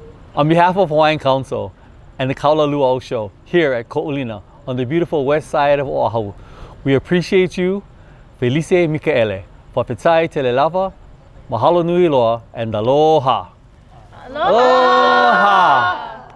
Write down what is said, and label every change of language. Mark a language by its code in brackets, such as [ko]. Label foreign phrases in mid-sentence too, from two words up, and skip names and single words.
[en] On behalf of Hawaiian Council and the Kaula Luau Show here at Ko'olina on the beautiful west side of Oahu, we appreciate you, Felice Mikaele, Papetai Telelava, [haw] Mahalo Nui Loa, [en] and Aloha. Aloha! Aloha!